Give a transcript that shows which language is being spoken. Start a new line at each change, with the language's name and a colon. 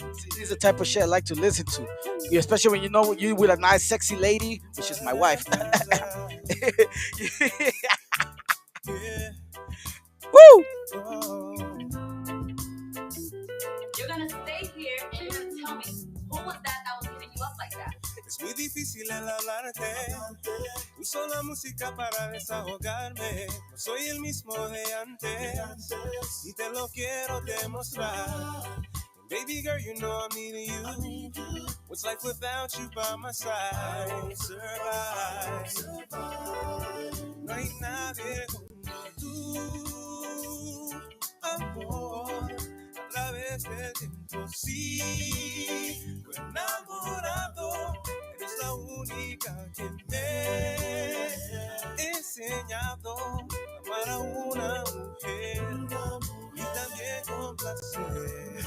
English: This is the type of shit I like to listen to, especially when you know you with a nice, sexy lady, which is my wife. Yeah. Woo! Oh. You're gonna stay here and you're gonna tell me who was that was hitting you up like that.
Spanish: Es muy difícil el hablarte. Uso la música para desahogarme. No soy el mismo de antes y te lo quiero demostrar. En
English: Baby girl, you know I'm needing you. What's life without you by my side? I won't survive.
Spanish: No hay nadie como tú, amor. A través del tiempo sigo enamorado. Eres la única que me he enseñado a amar a una mujer y también con placer.